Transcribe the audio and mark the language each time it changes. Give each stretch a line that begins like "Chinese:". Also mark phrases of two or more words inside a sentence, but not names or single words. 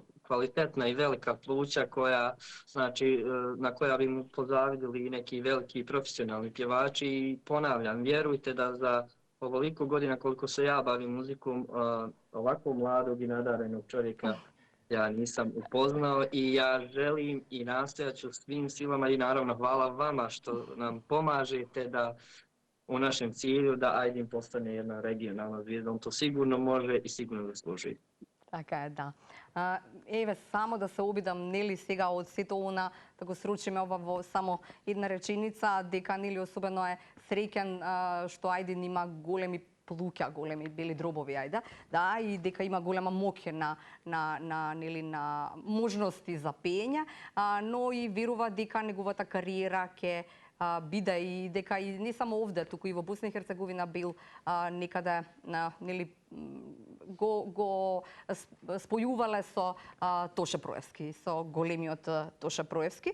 Bosnian: kvalitetna i velika pluća koja, znači, na koja bi mu pozavidili i neki veliki profesionalni pjevači i ponavljam, vjerujte da za ovoliko godina koliko se ja bavim muzikom, ovako mladog i nadarenog čovjeka ja nisam upoznao i ja želim i nastojat ću svim silama i naravno hvala vama što nam pomažete da u našem cilju da Ajdin postane jedna regionalna zvijezda. On to sigurno može i sigurno zasluži.
Macedonian: Така е, да. Еве, само да се обидам, нели, сега од сето она, да го сручиме ова во само една реченица, дека, нели, особено е среќен што Ајдин има големи плуќа, големи бели дробови, ајде, да, и дека има голема моќ нели, на можности за пеење, но и верува дека неговата кариера ќе биде и дека и не само овде, туку и во Босна и Херцеговина бил некаде, нели, го спојувале со Тоше Проевски, со големиот Тоше Проевски.